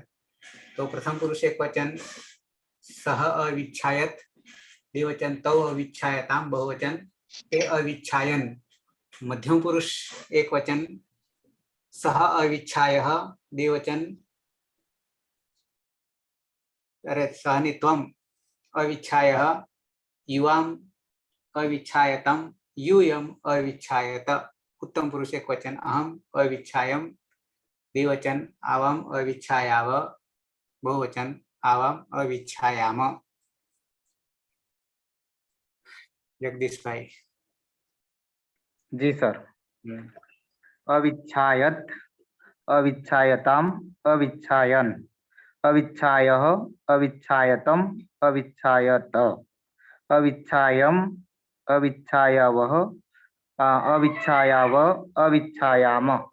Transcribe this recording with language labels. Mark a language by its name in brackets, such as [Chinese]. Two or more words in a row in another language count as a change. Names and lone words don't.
[Sanskrit] તો પ્રથમ પુરુષ એક વચન સહ અવિચ્છાયત, દ્વિવચન તૌ અવિચ્છાયતામ, બહુવચન તે અવિચ્છાયન. મધ્યમ પુરુષ એક વચન સહ અવિચ્છાય, દ્વિવચન સહનિત્વમ અવિચ્છાય, યુવામ અવિચ્છાયતમ, यूयम अविच्छायत. उत्तम पुरुष एक वचन अहम अविच्छायम, द्विवचन आवाम अविच्छायाव, बहुवचन आवाम अविच्छायाम. जगदीश भाई. जी सर. अविच्छायत, अविच्छायताम, अविच्छायन, अविच्छायः, अविच्छायतम, अविच्छायत, अविच्छायम, अविच्छायावः, અવિચ્છાયાવ અવિચ્છાયામ.